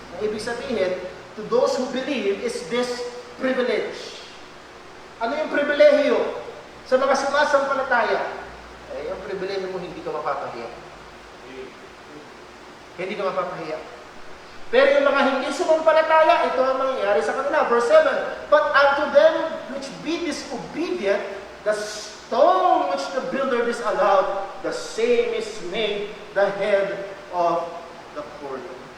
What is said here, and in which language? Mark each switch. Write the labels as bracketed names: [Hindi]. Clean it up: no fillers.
[Filipino] Ang ibig sabihin, [English] to those who believe is this privilege. [Filipino] Ano yung pribilehiyo? Sa mga sumasampalataya, ang pribilehiyo mo, hindi ka mapapahiya. Hindi ka mapapahiya. Pero yung mga hindi sumampalataya, ito ang mangyayari sa kanila. [English] Verse 7, but unto them which be disobedient, the stone which the builder disallowed, the same is made the head of the corner.